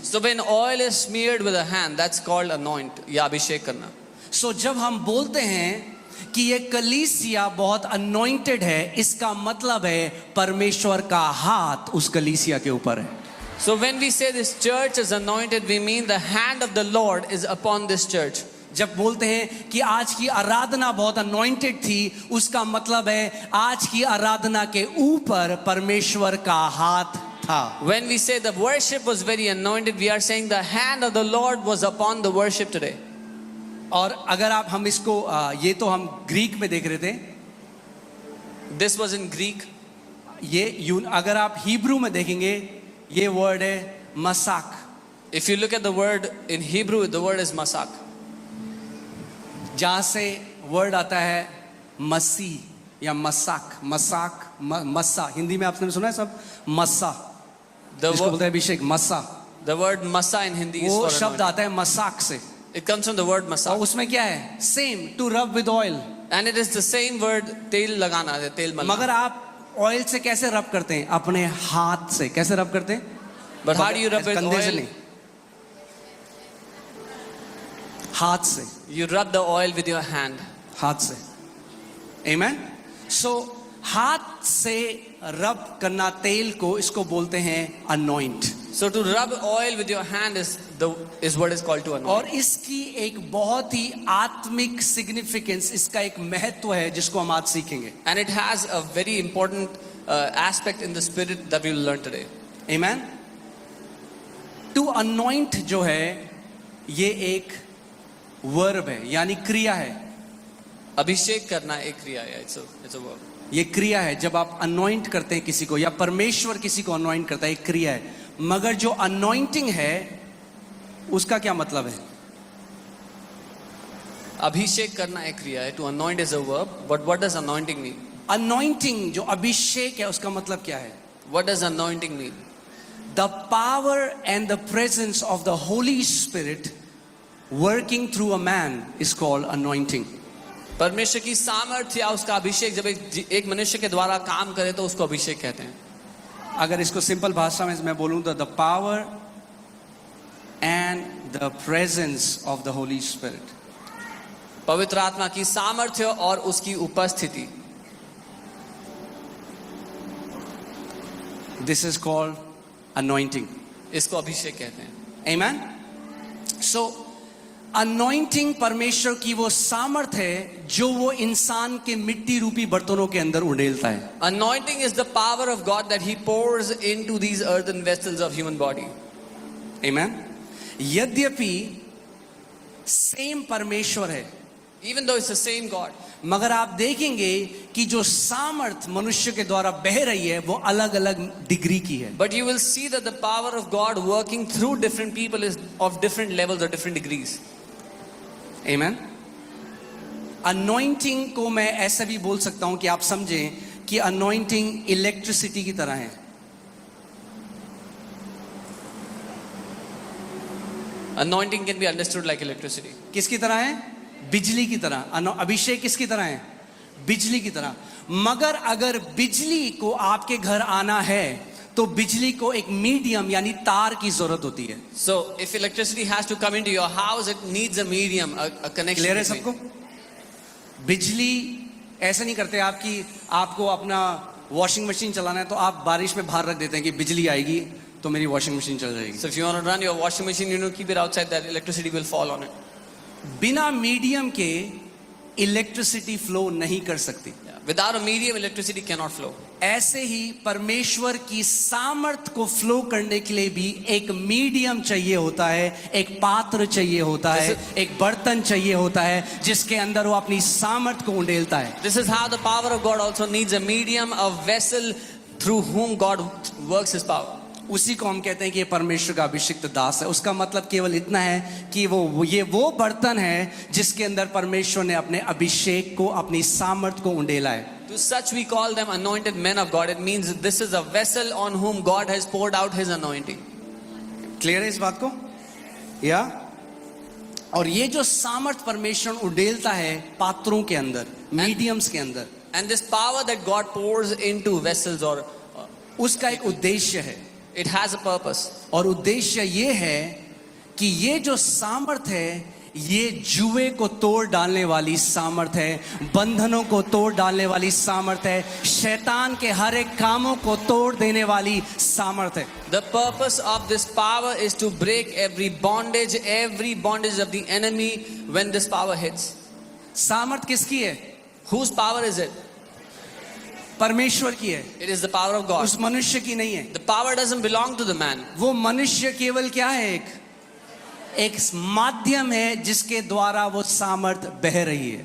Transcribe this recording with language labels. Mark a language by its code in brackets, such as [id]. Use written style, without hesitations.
[en] So when oil is smeared with a hand, that's called anoint [hi] या अभिषेक करना. So जब हम बोलते हैं कि ये कलीसिया बहुत anointed है, इसका मतलब है परमेश्वर का हाथ उस कलीसिया के ऊपर है. [en] So when we say this church is anointed, we mean the hand of the Lord is upon this church. [hi] जब बोलते हैं कि आज की आराधना बहुत अनॉइंटेड थी, उसका मतलब है आज की आराधना के ऊपर परमेश्वर का हाथ था. [en] When we say the worship was very anointed, we are saying the hand of the Lord was upon the worship today. [hi] और अगर आप हम इसको ये तो हम ग्रीक में देख रहे थे, [en] This was in Greek. [hi] अगर आप हिब्रू में देखेंगे ये वर्ड है मसाक. [en] If you look at the word in Hebrew, the word is masak. [hi] जहाँ से वर्ड आता है मसीह या मसाक, मस्सा. हिंदी में आपने सुना है सब मस्सा, जिसको बोलते हैं अभिषेक, मस्सा. [en] The word masa in Hindi is [hi] वो [en] for [hi] शब्द [en] anointing. [hi] आता है मसाक से. [en] It comes from the word [hi] और [en] masak. [hi] उसमें क्या है? Same, to rub with oil. [en] And it is the same word [hi] तेल लगाना, तेल मलना. मगर आप ऑयल से कैसे रब करते हैं? अपने हाथ से. कैसे रब करते हैं? [en] But how do you rub with [hi] कंधे से [en] oil? [hi] नहीं, हाथ से. [en] You rub the oil with your hand. [hi] हाथ से. Amen. So हाथ से रब करना तेल को, इसको बोलते हैं anoint. [en] So to rub oil with your hand is what is called to anoint. [hi] और इसकी एक बहुत ही आत्मिक सिग्निफिकेंस, इसका एक महत्व है जिसको हम आज सीखेंगे. [en] And it has a very important aspect in the spirit that we will learn today. Amen. [hi] To anoint जो है ये एक वर्ब है, यानी क्रिया है. अभिषेक करना एक क्रिया है. [en] It's a verb. [hi] ये क्रिया है. जब आप अनॉइंट करते हैं किसी को या परमेश्वर किसी को अनॉइंट करता है, एक क्रिया है. मगर जो अनॉइंटिंग है उसका क्या मतलब है? अभिषेक करना एक क्रिया है. [en] To anoint is a verb, but what does anointing mean? [hi] Anointing जो अभिषेक है उसका मतलब क्या है? [en] What does anointing mean? The power and the presence of the Holy Spirit working through a man is called anointing. [hi] परमेश्वर की सामर्थ्य या उसका अभिषेक जब एक मनुष्य के द्वारा काम करे तो उसको अभिषेक कहते हैं. अगर इसको सिंपल भाषा में मैं बोलूं तो [en] the power and the presence of the Holy Spirit. [hi] पवित्र आत्मा की सामर्थ्य और उसकी उपस्थिति. [en] This is called anointing. [hi] इसको अभिषेक कहते हैं. [en] Amen. [hi] So anointing परमेश्वर की वो सामर्थ है जो वो इंसान के मिट्टी रूपी बर्तनों के अंदर उड़ेलता है. [en] Anointing is the power of God that He pours into these earthen vessels of human body. [hi] Amen. यद्यपि सेम परमेश्वर है, [en] Even though it's the same God, [hi] मगर आप देखेंगे कि जो सामर्थ मनुष्य के द्वारा बह रही है वो अलग अलग डिग्री की है. [en] but you will see that the power of God working through different people is of different levels or different degrees. Amen. [hi] Anointing को मैं ऐसा भी बोल सकता हूं कि आप समझें कि अनॉइंटिंग इलेक्ट्रिसिटी की तरह है. [en] Anointing can be understood like electricity. [hi] किसकी तरह है? बिजली की तरह. अभिषेक किसकी तरह है? बिजली की तरह. मगर अगर बिजली को आपके घर आना है तो बिजली को एक मीडियम यानी तार की जरूरत होती है. [en] So if electricity has to come into your house, it needs a medium, a connection. [hi] Clear है [en] between. [hi] सबको? बिजली ऐसा नहीं करते आपको अपना वॉशिंग मशीन चलाना है तो आप बारिश में बाहर रख देते हैं कि बिजली आएगी तो मेरी वॉशिंग मशीन चल जाएगी. [en] So if you want to run your washing machine, you know, keep it outside, that electricity will fall on it. [hi] बिना मीडियम के इलेक्ट्रिसिटी फ्लो नहीं कर सकती. [en] Without a medium, electricity cannot flow. [hi] ऐसे ही परमेश्वर की सामर्थ को फ्लो करने के लिए भी एक मीडियम चाहिए होता है, एक पात्र चाहिए होता है, एक बर्तन चाहिए होता है जिसके अंदर वो अपनी सामर्थ को उंडेलता है. [en] This is how the power of God also needs a medium, a vessel through whom God works His power. [hi] उसी को हम कहते हैं कि ये परमेश्वर का अभिषिक्त दास है. उसका मतलब केवल इतना है कि ये वो बर्तन है जिसके अंदर परमेश्वर ने अपने अभिषेक को, अपनी सामर्थ को उंडेला है. [en] To such we call them anointed men of God. It means this is a vessel on whom God has poured out His anointing. [hi] Clear है इस बात को? या और ये जो सामर्थ परमेश्वर उंडेलता है पात्रों के अंदर, मीडियम्स के अंदर, [en] And this power that God pours into vessels, or [hi] उसका एक उद्देश्य है. [en] it has a purpose. [hi] और उद्देश्य ये है कि ये जो सामर्थ है ये जुए को तोड़ डालने वाली सामर्थ है, बंधनों को तोड़ डालने वाली सामर्थ है, शैतान के हर एक कामों को तोड़ देने वाली सामर्थ है. [en] The purpose of this power is to break every bondage of the enemy when this power hits. [hi] सामर्थ किसकी है? [en] Whose power is it? [hi] परमेश्वर की है. [en] It is the power of God. [hi] उस मनुष्य की नहीं है. [en] The power doesn't belong to the man. [hi] वो मनुष्य केवल क्या है? एक माध्यम है जिसके द्वारा वो सामर्थ बह रही है.